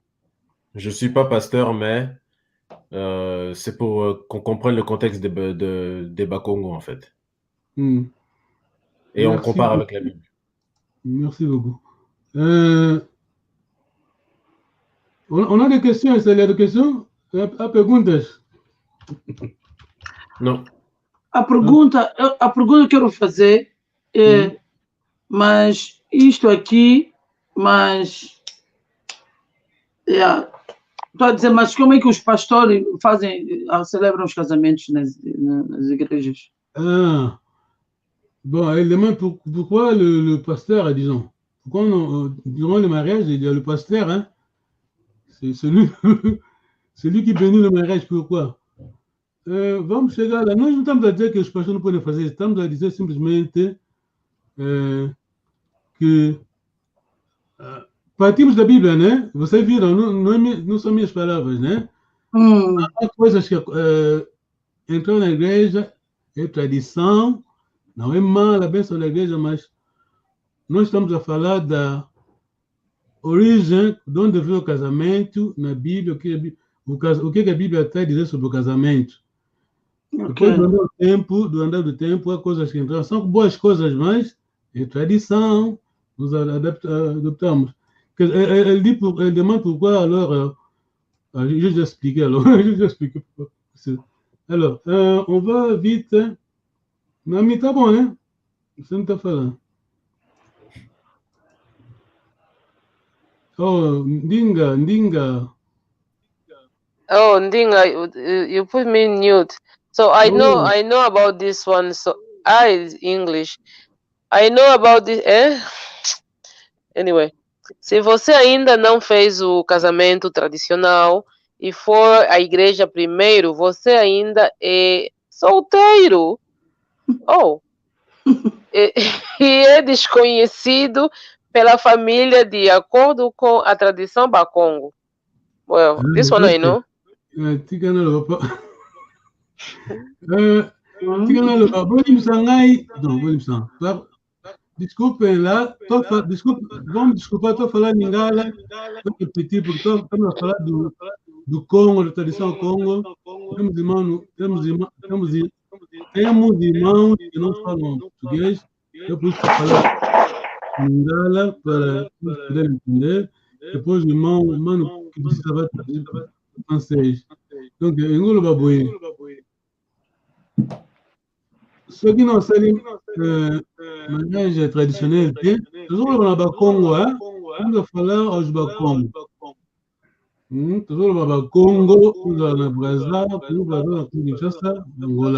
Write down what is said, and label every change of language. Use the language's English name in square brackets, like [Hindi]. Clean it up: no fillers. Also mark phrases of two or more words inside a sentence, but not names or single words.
[French] Je suis pas pasteur, mais c'est pour qu'on comprenne le contexte des Bakongo, en fait. Et on compare avec la Bible. Merci beaucoup. On a des questions, il y a des questions? [Portuguese] A perguntas? Não. A pergunta que eu quero fazer é, mas isto aqui, mas estou a dizer, mas como é que os pastores celebram os casamentos nas igrejas? [French] Bon, elle demande pourquoi le pasteur, disons, pourquoi durant le mariage, il y a le pasteur, hein? C'est celui qui bénit le mariage, pourquoi? [Portuguese] Vamos chegar lá. Nós não estamos a dizer que os pastores não podem fazer isso, estamos a dizer simplesmente que partimos da Bíblia, né? Vocês viram, não são minhas palavras, né? Há coisas que entrar na igreja é tradição, não é mal a bênção da igreja, mas nós estamos a falar da origem, de onde veio o casamento na Bíblia, o que a Bíblia está a dizer sobre o casamento. Depois do andar do tempo, há coisas que entram, são boas coisas, mas é tradição, nos adaptamos. [French] Elle demande pourquoi, alors, je vais expliquer alors. Alors, on va vite. [Portuguese] Nami, tá bom, né? Você não tá falando. [English] Oh, Ndinga. Oh, Ndinga, you put me in mute. So I know about this one. So English. I know about this. Anyway, [Portuguese] se você ainda não fez o casamento tradicional e for à igreja primeiro, você ainda é solteiro. Oh. E é desconhecido pela família de acordo com a tradição Bakongo. [English] Well, this one I know. [Portuguese] Desculpem lá, vamos desculpar, estou a falar Lingala, estou a repetir, porque estamos a falar do Congo, da tradição Congo. Temos irmãos que não falam português, eu preciso falar Lingala para poder entender. Depois o irmão que precisava traduzir para francês. Então, [Lingala] Engolo Baboui. [French] Ceux qui n'ont pas mariage traditionnel, toujours dans le Congo, on va falloir au Bakongo. Toujours dans le Congo, dans le Brazza, dans le Kinshasa, Angola.